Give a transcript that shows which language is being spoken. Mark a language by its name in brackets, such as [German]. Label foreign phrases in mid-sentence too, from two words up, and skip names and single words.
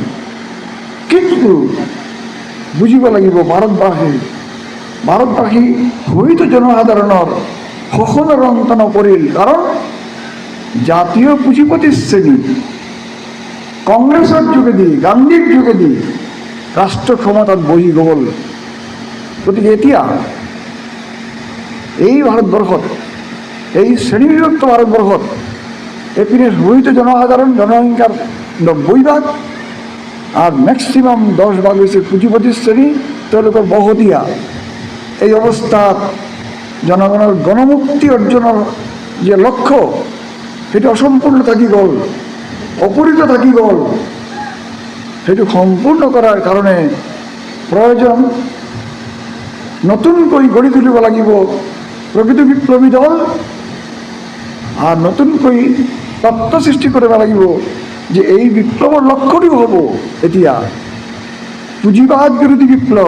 [Assamese] কিন্তু বুজিব লাগিব ভাৰতবাসী হয়তো জনসাধাৰণৰ শোষণৰ অন্ত নপৰিল, কাৰণ জাতীয় পুঁজিপতি শ্ৰেণী কংগ্ৰেছৰ যোগেদি, গান্ধীৰ যোগেদি ৰাষ্ট্ৰ ক্ষমতাত বহি গ'ল। গতিকে এতিয়া এই ভাৰতবৰ্ষত, এই শ্ৰেণীবিভক্ত ভাৰতবৰ্ষত এপিনে হয়তো জনসাধারণ, [Bangla] জনসংখ্যার 90% আর ম্যাক্সিমাম 10% হয়েছে পুঁজিপতি শ্রেণী, [Assamese] তেওঁলোকৰ বহতীয়া। এই অৱস্থাত জনগণৰ গণমুক্তি অৰ্জনৰ যে লক্ষ্য, সেইটো অসম্পূৰ্ণ থাকি গ'ল, অপূৰিত থাকি গ'ল। সেইটো সম্পূৰ্ণ কৰাৰ কাৰণে প্ৰয়োজন নতুনকৈ গঢ়ি তুলিব লাগিব প্ৰকৃত বিপ্লৱী দল, আর নতুনকৈ তত্ত্ব সৃষ্টি কৰিব লাগিব যে এই বিপ্লৱৰ লক্ষ্যটো হ'ব এতিয়া পুঁজিবাদ বিৰোধী বিপ্লৱ।